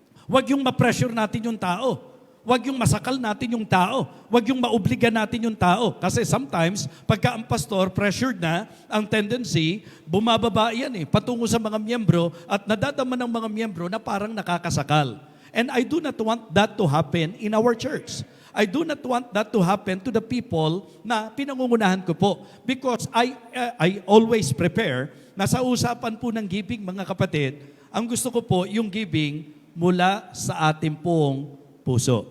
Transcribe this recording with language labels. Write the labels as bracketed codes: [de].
[tl] Huwag yung ma-pressure natin yung tao. Huwag yung masakal natin yung tao. Huwag yung maobliga natin yung tao. Kasi sometimes, pagka ang pastor pressured na, ang tendency, bumababa yan patungo sa mga miyembro at nadadama ng mga miyembro na parang nakakasakal. [en] And I do not want that to happen in our church. I do not want that to happen to the people [tl] na pinangungunahan ko po. [en] Because I always prepare [tl] na sa usapan po ng giving, mga kapatid, ang gusto ko po yung giving mula sa ating pong puso.